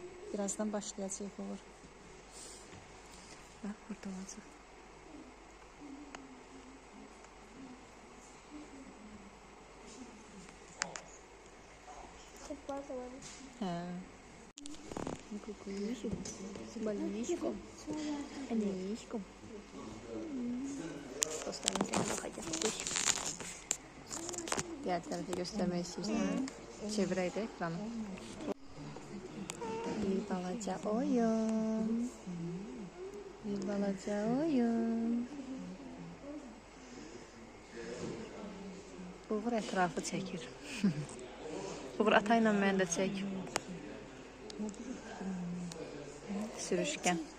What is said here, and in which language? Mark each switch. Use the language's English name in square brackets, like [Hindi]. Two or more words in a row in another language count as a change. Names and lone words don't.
[Azerbaijani] Birazdan başlayacaq olur. Bax, burada olacaq. Hə. [Russian] Кукушку, малышку, Анишку. [Turkish] Dostlarımıza bakacağız. Diğer tarafı göstermek istiyorsan çevireydi ekranı. [Azerbaijani] Bir balaca oyun. Bir balaca oyun. Uğur etrafı çəkir. Uğur atayla mən də çək. Sürüşkən.